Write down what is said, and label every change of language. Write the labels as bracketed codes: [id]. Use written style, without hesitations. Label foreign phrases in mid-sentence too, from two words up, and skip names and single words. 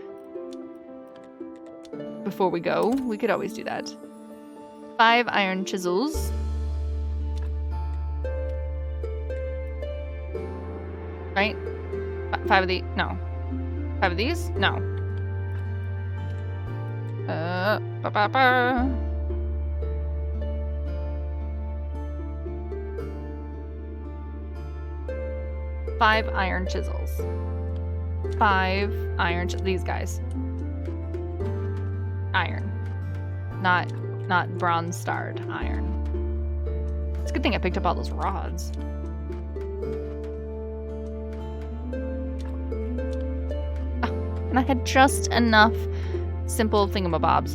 [en] Before we go, we could always do that. 5 iron chisels. Right? 5 of these? No. 5 of these? No. Ba-ba-ba. Five iron chisels. 5 iron these guys. Iron. Not bronze starred iron. It's a good thing I picked up all those rods. And I had just enough simple thingamabobs.